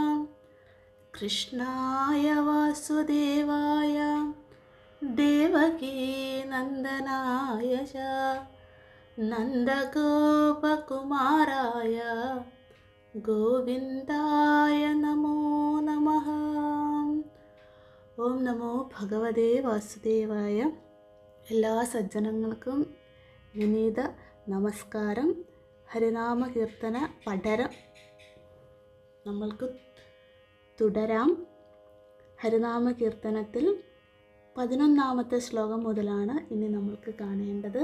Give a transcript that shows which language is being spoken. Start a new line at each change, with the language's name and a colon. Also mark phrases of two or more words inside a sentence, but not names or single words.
Sanskrit: कृष्णाय वासुदेवाय देवकीनन्दनाय च नन्दगोपकुमाराय गोविन्दाय नमो नमः। ॐ नमो भगवते वासुदेवाय.
Malayalam: എല്ലാ സജ്ജനങ്ങൾക്കും വിനീത നമസ്കാരം. ഹരിനാമ കീർത്തന പഠനം നമ്മൾക്ക് തുടരാം. ഹരിനാമ കീർത്തനത്തിൽ 11ാമത്തെ ശ്ലോകം മുതലാണ് ഇനി നമ്മൾക്ക് കാണേണ്ടത്.